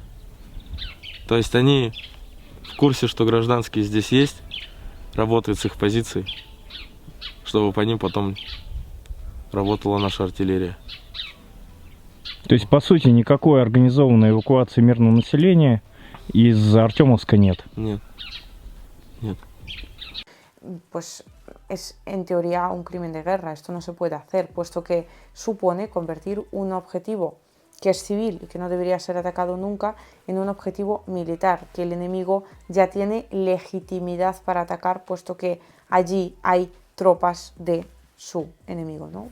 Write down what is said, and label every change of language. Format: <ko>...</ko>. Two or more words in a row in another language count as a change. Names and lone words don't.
<ru>То есть они в курсе, что гражданские здесь есть, работают с их позиций, чтобы по ним потом работала наша артиллерия. То есть, по сути, никакой организованной эвакуации мирного населения из Артемовска нет? Нет. Нет.</ru> <es>pues es en teoría un crimen de guerra. Esto no se puede hacer, puesto que supone convertir un objetivo que es civil y que no debería ser atacado nunca en un objetivo militar, que el enemigo ya tiene legitimidad para atacar, puesto que allí hay tropas de su enemigo, ¿no?</es>